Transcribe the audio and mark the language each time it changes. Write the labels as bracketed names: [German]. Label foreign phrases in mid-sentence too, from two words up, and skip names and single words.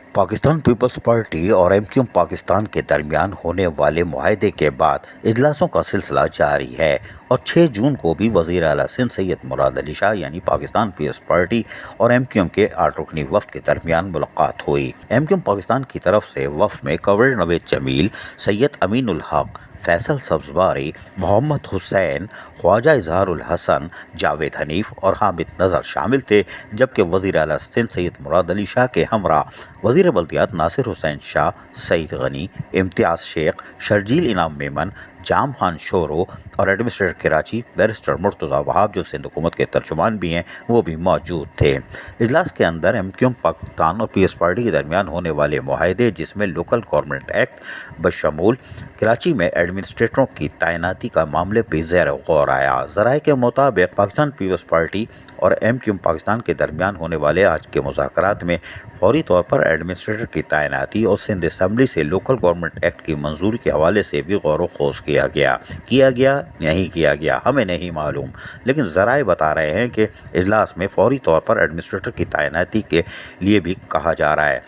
[Urdu] پاکستان پیپلز پارٹی اور ایم کیو ایم پاکستان کے درمیان ہونے والے معاہدے کے بعد اجلاسوں کا سلسلہ جاری ہے اور 6 جون کو بھی وزیر اعلیٰ سندھ سید مراد علی شاہ یعنی پاکستان پیپلز پارٹی اور ایم کیو ایم کے 8 رکنی وفد کے درمیان ملاقات ہوئی. ایم کیو ایم پاکستان کی طرف سے وفد میں کوریج نوید جمیل، سید امین الحق، فیصل سبزواری، محمد حسین، خواجہ اظہار الحسن، جاوید حنیف اور حامد نذر شامل تھے، جبکہ وزیر اعلیٰ سندھ سید مراد علی شاہ کے ہمراہ وزیر بلدیات ناصر حسین شاہ، سعید غنی، امتیاز شیخ، شرجیل انعام میمن، جام خان شورو اور ایڈمنسٹریٹر کراچی بیرسٹر مرتضیٰ وہاب جو سندھ حکومت کے ترجمان بھی ہیں وہ بھی موجود تھے. اجلاس کے اندر ایم کیو ایم پاکستان اور پی ایس پارٹی کے درمیان ہونے والے معاہدے جس میں [English] local government act [Urdu] بشمول کراچی میں ایڈمنسٹریٹروں کی تعیناتی کا معاملے بھی زیر غور آیا. ذرائع کے مطابق پاکستان پیپلز پارٹی اور ایم کیو ایم پاکستان کے درمیان ہونے والے آج کے مذاکرات میں فوری طور پر ایڈمنسٹریٹر کی تعیناتی اور سندھ اسمبلی سے [English] local government act [Urdu] کی منظوری کے حوالے سے بھی غور و خوض کیا گیا نہیں کیا گیا ہمیں نہیں معلوم، لیکن ذرائع بتا رہے ہیں کہ اجلاس میں فوری طور پر ایڈمنسٹریٹر کی تعیناتی کے لیے بھی کہا جا رہا ہے.